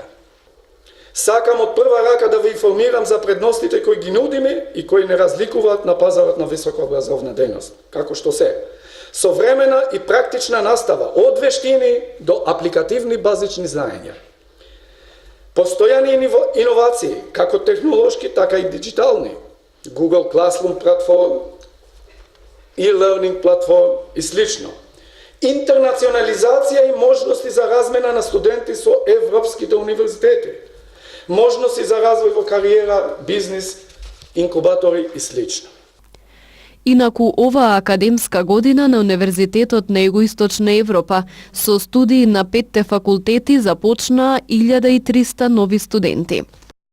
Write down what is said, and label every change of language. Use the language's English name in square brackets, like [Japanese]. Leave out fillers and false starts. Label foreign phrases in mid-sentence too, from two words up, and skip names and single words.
[Macedonian] Сакам од прва рака да ви информирам за предностите кои ги нудиме и кои не разликуваат на пазарот на високообразовна дејност, како што се современа и практична настава од вештини до апликативни базични знаења. Постојани иновации, како технолошки, така и диджитални. Google Classroom платформ, e-learning платформ и слично. Интернационализација и можности за размена на студенти со европските универзитети. Можности за развој во кариера, бизнис, инкубатори и слично. Инаку оваа академска година на Универзитетот на Југоисточна Европа со студии на 5 факултети започнаа 1300 нови студенти.